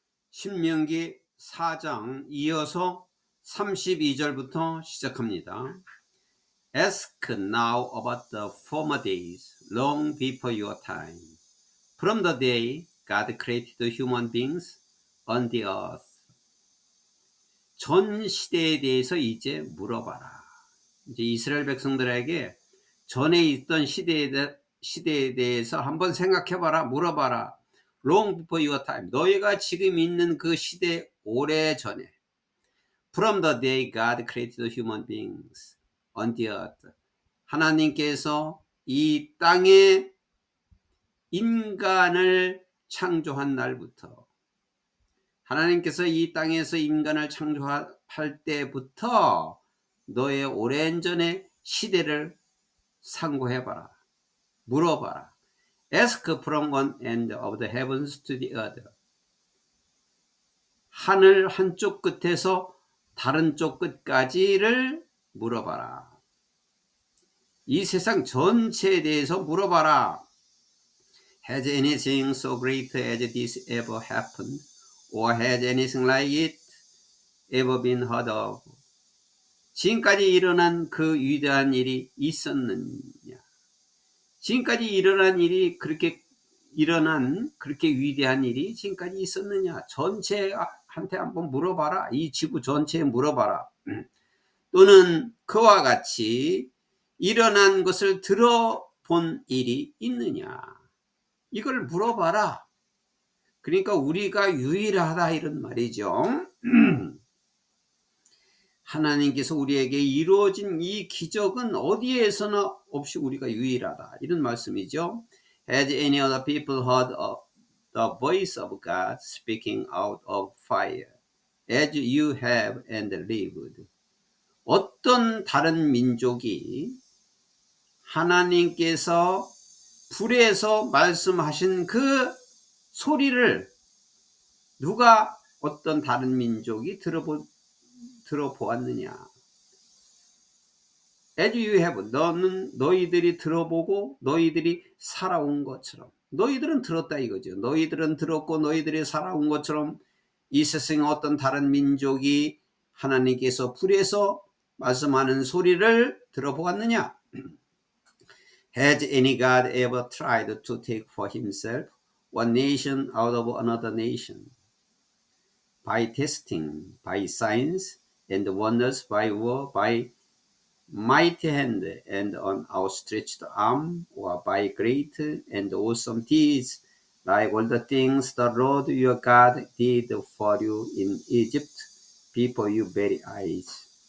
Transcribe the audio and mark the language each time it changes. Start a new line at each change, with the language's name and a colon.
Korean: 신명기 4장 이어서 32절부터 시작합니다.
English: Ask now about the former days, long before your time. From the day God created human beings on the earth.
Korean: 전 시대에 대해서 이제 물어봐라. 이제 이스라엘 백성들에게 전에 있던 시대에 대해서 한번 생각해봐라, 물어봐라.
English: Long before your time.
Korean: 너희가 지금 있는 그 시대 오래 전에.
English: From the day God created human beings on the earth.
Korean: 하나님께서 이 땅에 인간을 창조한 날부터, 하나님께서 이 땅에서 인간을 창조할 때부터 너의 오랜 전의 시대를 상고해봐라. 물어봐라.
English: Ask from one end of the heavens to the other.
Korean: 하늘 한쪽 끝에서 다른 쪽 끝까지를 물어봐라. 이 세상 전체에 대해서 물어봐라.
English: Has anything so great as this ever happened? Or has anything like it ever been heard of?
Korean: 지금까지 일어난 그 위대한 일이 있었느냐? 지금까지 일어난 일이 그렇게 위대한 일이 지금까지 있었느냐? 전체한테 한번 물어봐라. 이 지구 전체에 물어봐라. 또는 그와 같이 일어난 것을 들어본 일이 있느냐? 이걸 물어봐라. 그러니까 우리가 유일하다 이런 말이죠. 하나님께서 우리에게 이루어진 이 기적은 어디에서나 없이 우리가 유일하다 이런 말씀이죠.
English: Has any other people heard of the voice of God speaking out of fire as you have and lived?
Korean: 어떤 다른 민족이 하나님께서 불에서 말씀하신 그 소리를 누가 어떤 다른 민족이 들어보았느냐?
English: As you have,
Korean: 너희들이 들어보고 너희들이 살아온 것처럼. 너희들은 들었다 이거죠. 너희들은 들었고 너희들이 살아온 것처럼 이 세상에 어떤 다른 민족이 하나님께서 불에서 말씀하는 소리를 들어보았느냐?
English: Has any God ever tried to take for himself one nation out of another nation? By testing, by signs and wonders, by war, by mighty hand and an outstretched arm, or by great and awesome deeds, like all the things the Lord your God did for you in Egypt before your very eyes.